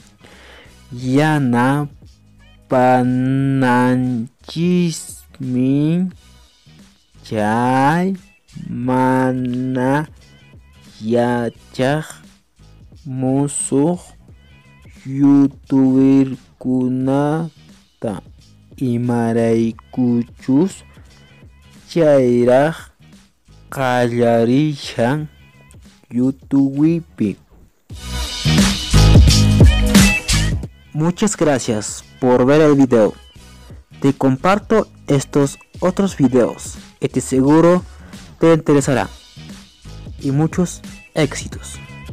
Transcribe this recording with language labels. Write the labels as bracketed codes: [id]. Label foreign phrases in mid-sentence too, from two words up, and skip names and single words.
[qu] Yanapananchismin chay mana yachaq musuq youtuberkunata imaraykuchus chayraq qallarishan YouTubepi. [es] Muchas gracias por ver el video. Te comparto estos otros videos y te seguro te interesará. Y muchos éxitos.